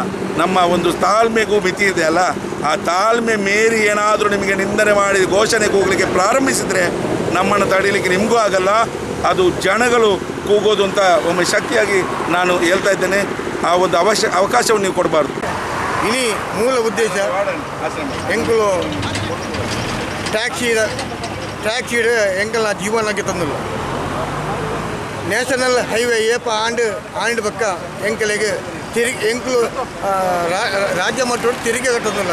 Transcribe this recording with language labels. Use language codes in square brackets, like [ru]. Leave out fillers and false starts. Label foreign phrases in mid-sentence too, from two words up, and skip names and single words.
[kn] ನಮ್ಮ ಒಂದು ತಾಳ್ಮೆಗೂ ಮಿತಿ ಇದೆ ಅಲ್ಲ, ಆ ತಾಳ್ಮೆ ಮೀರಿ ಏನಾದರೂ ನಿಮಗೆ ನಿಂದನೆ ಮಾಡಿ ಘೋಷಣೆ ಕೂಗಲಿಕ್ಕೆ ಪ್ರಾರಂಭಿಸಿದರೆ ನಮ್ಮನ್ನು ತಡೀಲಿಕ್ಕೆ ನಿಮಗೂ ಆಗಲ್ಲ. ಅದು ಜನಗಳು ಕೂಗೋದು ಅಂತ ಒಮ್ಮೆ ಶಕ್ತಿಯಾಗಿ ನಾನು ಹೇಳ್ತಾ ಇದ್ದೇನೆ. ಆ ಒಂದು ಅವಕಾಶವನ್ನು ನೀವು ಕೊಡಬಾರ್ದು. [tcy] ಇನಿ ಮೂಲ ಉದ್ದೇಶ ಎಂಕಲು ಟ್ಯಾಕ್ಸಿ ಎಂಕಲ ಜೀವನಕ್ಕೆ ತಂದಿಲ್ಲ. [en] National Highway [tcy] ಏಪ ಆಂಡ್ ಪಕ್ಕ ಎಂಕಲಿಗೆ ಎಂಕಲು ರಾಜ್ಯ ಮಟ್ಟೋಡು ತೆರಿಗೆ ಕಟ್ಟೋದಿಲ್ಲ.